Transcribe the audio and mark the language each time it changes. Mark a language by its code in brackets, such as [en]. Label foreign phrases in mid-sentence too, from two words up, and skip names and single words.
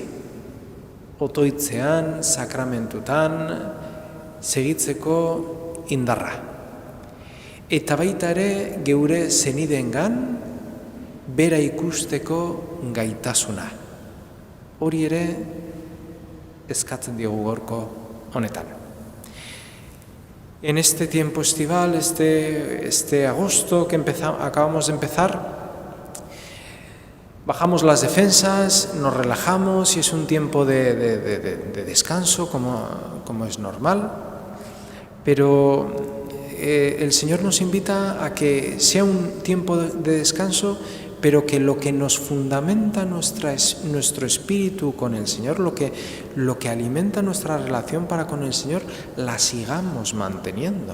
[eu] Otoitzean, sakramentutan, segitzeko indarra. Eta baita ere geure zenideengan bera ikusteko gaitasuna. Hori ere eskatzen diogu gaurko honetan. [es] En este tiempo estival, este agosto que acabamos de empezar, bajamos las defensas, nos relajamos y es un tiempo de descanso como es normal, pero el Señor nos invita a que sea un tiempo de descanso, pero que lo que nos fundamenta nuestro espíritu con el Señor, lo que alimenta nuestra relación para con el Señor, la sigamos manteniendo.